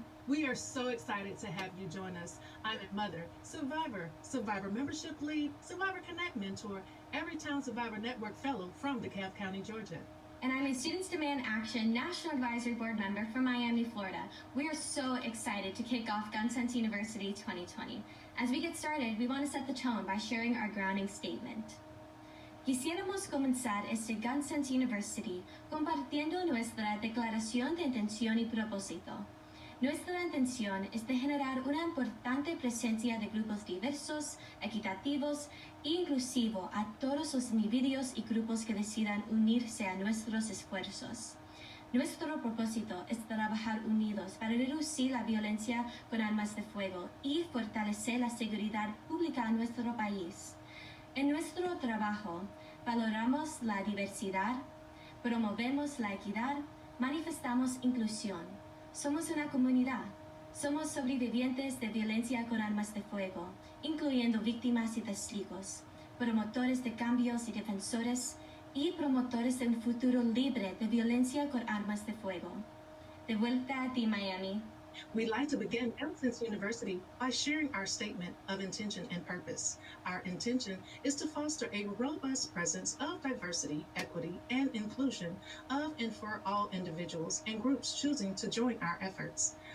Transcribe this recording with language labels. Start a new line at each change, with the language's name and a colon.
English: We are so excited to have you join us. I'm a mother, survivor, survivor membership lead, Survivor Connect mentor, Everytown Survivor Network fellow from DeKalb County, Georgia. And I'm a Students Demand Action National Advisory Board member from Miami, Florida. We are so excited to kick off Gun Sense University 2020. As we get started, we want to set the tone by sharing our grounding statement.
Spanish: Quisiéramos comenzar este Gun Sense University compartiendo nuestra declaración de intención y propósito. Nuestra intención es de generar una importante presencia de grupos diversos, equitativos e inclusivos a todos los individuos y grupos que decidan unirse a nuestros esfuerzos. Nuestro propósito es trabajar unidos para reducir la violencia con armas de fuego y fortalecer la seguridad pública en nuestro país. En nuestro trabajo, valoramos la diversidad, promovemos la equidad, manifestamos inclusión. Somos una comunidad. Somos sobrevivientes de violencia con armas de fuego, incluyendo víctimas y testigos, promotores de cambios y defensores, y promotores de un futuro libre de violencia con armas de fuego. De vuelta a ti, Miami.
English: We'd like to begin Gun Sense University by sharing our statement of intention and purpose. Our intention is to foster a robust presence of diversity, equity, and inclusion of and for all individuals and groups choosing to join our efforts.